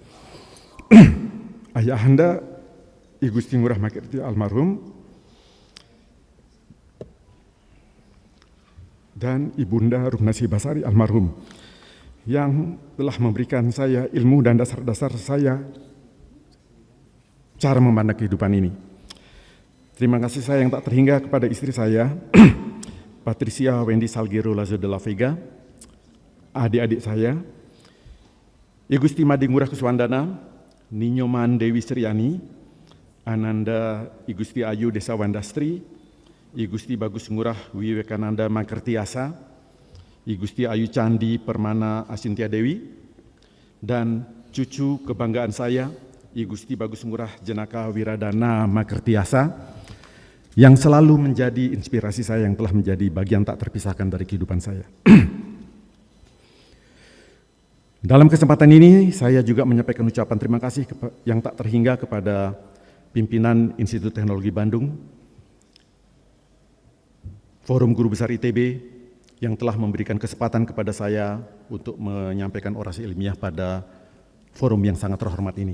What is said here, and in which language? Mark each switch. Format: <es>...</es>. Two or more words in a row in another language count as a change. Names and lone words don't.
<id>Ayahanda I Gusti Ngurah Makirti almarhum dan Ibunda Rumnasi Basari almarhum yang telah memberikan saya ilmu dan dasar-dasar saya cara memandang kehidupan ini. Terima kasih saya yang tak terhingga kepada istri saya, Patricia Wendy Salguero Lazo de la Vega, adik-adik saya, I Gusti Madi Ngurah Kuswandana, Ninyoman Dewi Sriani, Ananda I Gusti Ayu Desa Wandastri, I Gusti Bagus Ngurah Wiwekananda Makertiasa, I Gusti Ayu Candi Permana Asintia Dewi, dan cucu kebanggaan saya, I Gusti Bagus Ngurah Jenaka Wiradana Makertiasa, yang selalu menjadi inspirasi saya yang telah menjadi bagian tak terpisahkan dari kehidupan saya. Dalam kesempatan ini, saya juga menyampaikan ucapan terima kasih yang tak terhingga kepada pimpinan Institut Teknologi Bandung, Forum Guru Besar ITB, yang telah memberikan kesempatan kepada saya untuk menyampaikan orasi ilmiah pada forum yang sangat terhormat ini.</id>